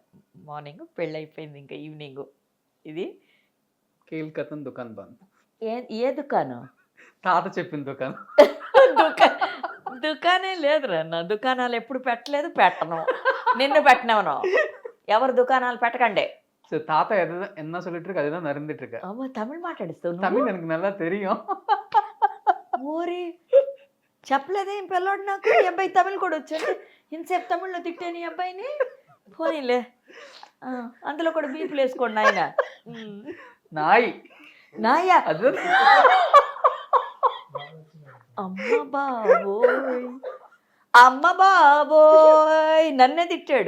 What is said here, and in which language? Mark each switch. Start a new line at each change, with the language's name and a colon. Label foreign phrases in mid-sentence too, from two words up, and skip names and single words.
Telugu: మార్నింగ్ పెళ్ళి అయిపోయింది, ఇంకా ఈవినింగ్. ఇది కేల్కతన్ దుకాన్ బంద్. ఏ దుకాణం? తాత చెప్పిన దుకాణం. దుకాణే లేదురా అన్న. దుకాణాలు ఎప్పుడు పెట్టలేదు, పెట్టను. నిన్ను పెట్టినవను. ఎవరు దుకాణాలు పెట్టకండి.
Tamil: தாத்தா என்ன சொல்லிட்டு இருக்கு அதுதான் நடந்துட்டு இருக்கு. ஆமா, தமிழ் మాట్లాడిస్తావు. தமிழ் எனக்கு நல்லா தெரியும்.
Telugu: ఓరి చెప్పలేదే ఈ పిల్లోడు నాకు. ఈ అబ్బాయి తమిళ్ కూడా వచ్చాడు. ఇంతసేపు తమిళ్లో తిట్టాను ఈ అబ్బాయిని. పోనీలే, అందులో కూడా బీపులు వేసుకోండి ఆయన. నాయి నాయా? అమ్మ బాబోయ్, అమ్మ బాబోయ్, నన్నే తిట్టాడు.